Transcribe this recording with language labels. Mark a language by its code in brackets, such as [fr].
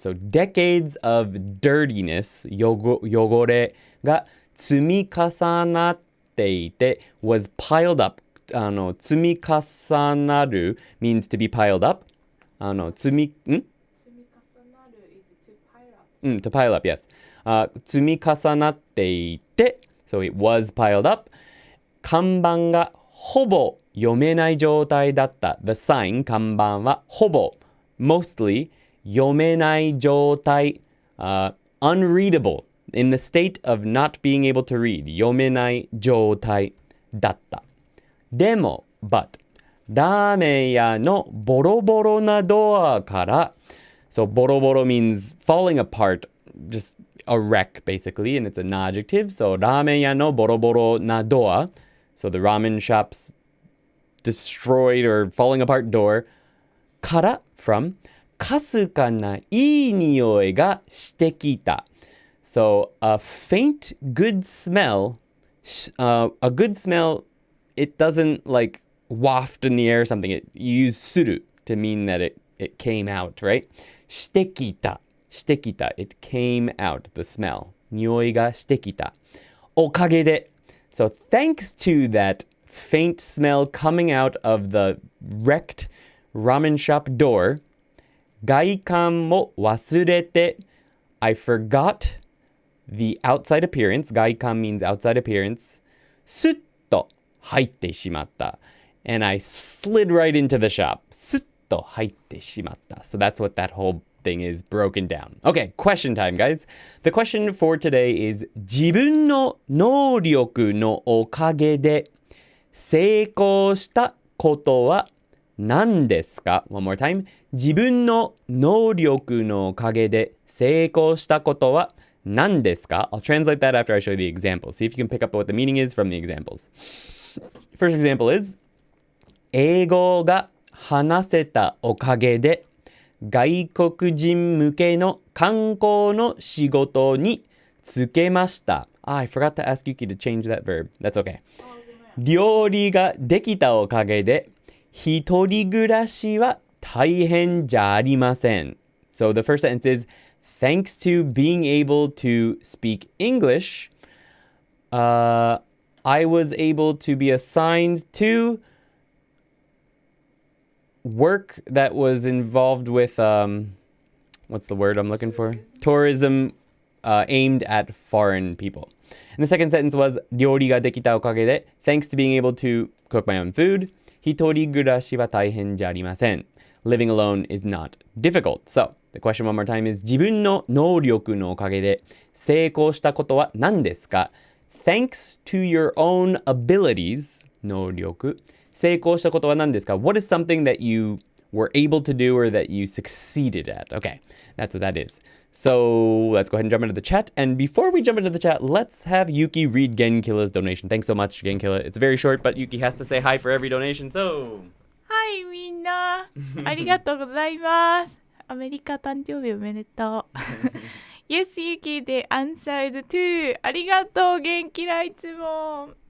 [en] So, decades of dirtiness, [ja] 汚れが積み重なっていて [en] was piled up. [ja] 積み重なる [en] means to be piled up. [ja] 積み重なる [en] is to pile up. To pile up, yes. [ja] 積み重なっていて [en] so it was piled up. [ja] 看板がほぼ読めない状態だった. [en] The sign, [ja] 看板はほぼ [en] mostly [ja] 読めない状態 [en] unreadable. In the state of not being able to read. [ja] 読めない状態だった. でも, [en] but, [ja] ラーメン屋のボロボロなドアから [en] so [ja] ボロボロ [en] means falling apart, just a wreck basically, and it's an adjective. So [ja] ラーメン屋のボロボロなドア, [en] so the ramen shop's destroyed or falling apart door から from [ja] かすかないい匂いがしてきた. [en] So a faint good smell, a good smell, it doesn't like waft in the air or something. You use suru to mean that it came out, right? [ja] してきた. [en] It came out, the smell. [ja] 匂いがしてきた.おかげで. [en] So thanks to that faint smell coming out of the wrecked ramen shop door, [ja] 外観も忘れて, [en] I forgot the outside appearance. [ja] 外観 [en] means outside appearance. [ja] スッと入ってしまった. [en] And I slid right into the shop. [ja] スッと入ってしまった. [en] So that's what that whole thing is broken down. Okay, question time, guys. The question for today is [ja] 自分の能力のおかげで成功したことは何ですか? [en] One more time. [ja] 自分の能力のおかげで成功したことは何ですか? [en] I'll translate that after I show you the example. See if you can pick up what the meaning is from the examples. First example is [ja] 英語が話せたおかげで外国人向けの観光の仕事に就けました。 [en] I forgot to ask Yuki to change that verb. That's okay. [ja] 料理ができたおかげで一人暮らしは大変じゃありません。 [en] So the first sentence is thanks to being able to speak English, I was able to be assigned to work that was involved with, what's the word I'm looking for? Tourism aimed at foreign people. And the second sentence was, [ja] 料理ができたおかげで [en] thanks to being able to cook my own food, [ja] 一人暮らしは大変じゃありません. [en] Living alone is not difficult. So, the question one more time is, [ja] 自分の能力のおかげで成功したことは何ですか? [en] Thanks to your own abilities, [ja] 能力。成功したことは何ですか? [en] What is something that you were able to do or that you succeeded at? Okay, that's what that is. So let's go ahead and jump into the chat. And before we jump into the chat, let's have Yuki read Genkilla's donation. Thanks so much, Genkilla. It's very short, but Yuki has to say hi for every donation. So, [ja] はい、みんな。ありがとうございます。アメリカ誕生日おめでとう。 [en] Yes, Yuki, they answered too. [ja] ありがとう、元気ないつも。